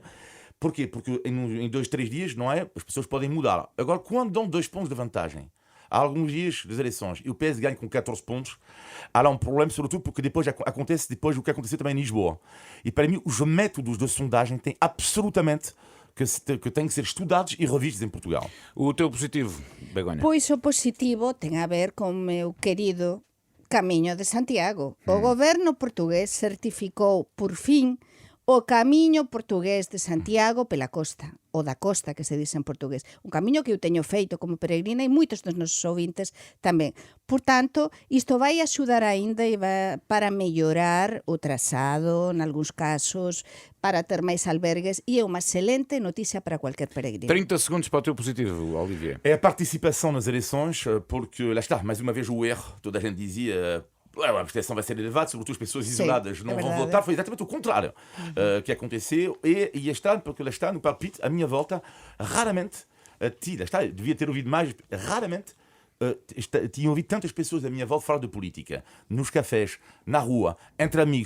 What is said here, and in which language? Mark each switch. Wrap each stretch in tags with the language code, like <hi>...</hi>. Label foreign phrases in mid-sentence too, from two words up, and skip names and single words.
<pt>Porquê? Porque em 2, 3 dias, não é? As pessoas podem mudar. Agora, quando dão 2 pontos de vantagem, há alguns dias das eleições e o PS ganha com 14 pontos, há lá um problema, sobretudo porque depois acontece o que aconteceu também em Lisboa. E para mim, os métodos de sondagem têm absolutamente que têm que ser estudados e revistos em Portugal. O teu positivo, Begonha.</pt> <gl>Pois o positivo ten a ver con o meu querido Camiño de Santiago. O goberno portugués certificou, por fin, o Camiño portugués de Santiago pela costa, ou da costa, que se dice en portugués. Un camiño que eu teño feito como peregrina e moitos dos nosos ouvintes tamén. Por tanto, isto vai axudar aínda e vai para mellorar o trazado, nalgúns casos, para ter máis albergues, e é unha excelente noticia para cualquier peregrino.</gl> <pt>30 segundos para o teu positivo, Olivier. É a participação nas eleições, porque, lá está, mais uma vez o erro, toda a gente dizia... a abstenção vai ser elevada, sobretudo as pessoas isoladas não vão votar. Foi exatamente o contrário que aconteceu. E este ano, porque lá está, no palpite, a minha volta, raramente, devia ter ouvido mais, raramente, tinha ouvido tantas pessoas à minha volta falar de política, nos cafés, na rua, entre amigos.</pt>